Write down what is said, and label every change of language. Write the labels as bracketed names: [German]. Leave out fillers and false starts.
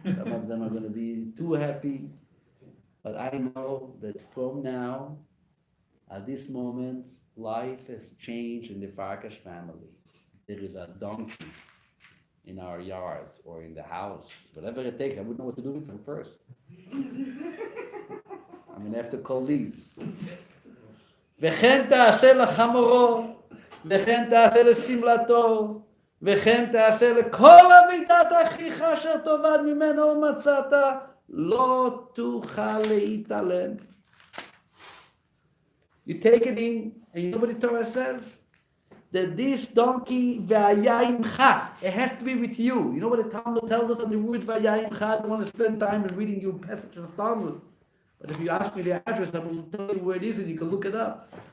[English] Some of them are going to be too happy. But I know that from now, at this moment, life has changed in the Farkash family. There is a donkey in our yard or in the house, whatever it takes. I wouldn't know what to do with him first. I'm going to have to call leaves. [Hebrew] וכן תעשה לחמורו, וכן תעשה לשמלתו, וכן תעשה לכל אבידת אחיך אשר תאבד ממנו ומצאת, לא תוכל להתעלם. [English] You take it in, and you know what the Torah says? That this donkey, v'ayayimcha, it has to be with you. You know what the Talmud tells us on the word v'ayayimcha? I don't want to spend time in reading you passages of Talmud. But if you ask me the address, I will tell you where it is and you can look it up.